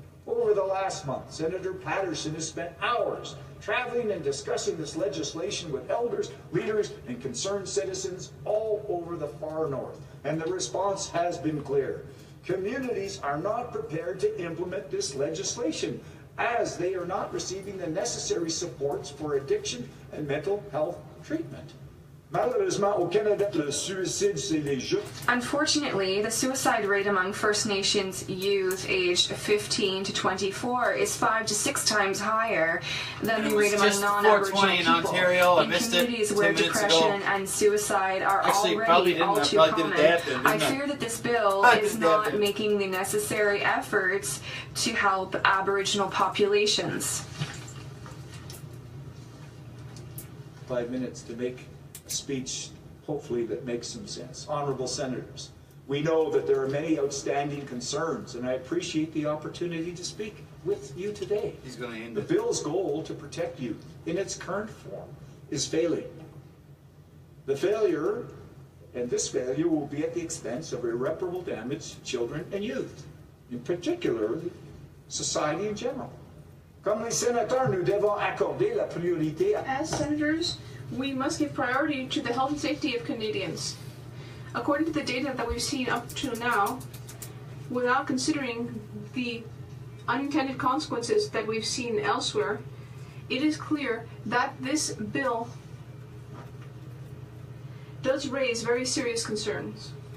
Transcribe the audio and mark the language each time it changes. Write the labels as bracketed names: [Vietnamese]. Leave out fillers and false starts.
[English] Over the last month, Senator Patterson has spent hours traveling and discussing this legislation with elders, leaders, and concerned citizens all over the far north. And the response has been clear. Communities are not prepared to implement this legislation as they are not receiving the necessary supports for addiction and mental health treatment. [French] Malheureusement, au Canada, le suicide, c'est les jeunes. [English] Unfortunately, the suicide rate among First Nations youth aged 15 to 24 is 5 to 6 times higher than the rate among non-Aboriginal people Ontario. in communities where depression and suicide are already all too common. I fear that this bill is not making the necessary efforts to help Aboriginal populations. 5 minutes to make a speech, hopefully, that makes some sense. Honorable Senators, we know that there are many outstanding concerns, and I appreciate the opportunity to speak with you today. He's going to end the bill's goal to protect youth in its current form is failing. The failure, and this failure, will be at the expense of irreparable damage to children and youth, in particular, society in general. [French] Comme les sénateurs, nous devons accorder la priorité à... [English] As senators, we must give priority to the health and safety of Canadians. According to the data that we've seen up to now, without considering the unintended consequences that we've seen elsewhere, it is clear that this bill does raise very serious concerns.